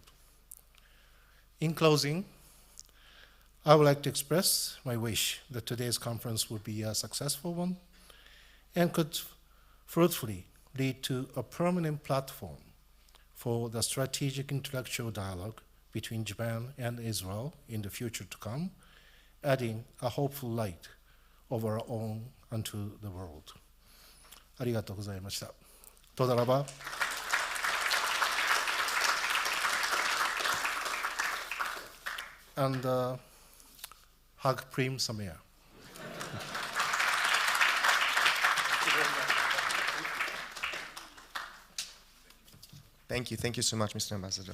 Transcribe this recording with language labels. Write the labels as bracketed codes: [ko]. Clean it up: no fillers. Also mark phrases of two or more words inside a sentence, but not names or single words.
[en] In closing, I would like to express my wish that today's conference would be a successful one and could fruitfully lead to a permanent platform for the strategic intellectual dialogue between Japan and Israel in the future to come, adding a hopeful light of our own unto the world. [ja] ありがとうございました。 [he] תודה רבה. And חג פרים שמח. [en] Thank you so much, Mr. Ambassador.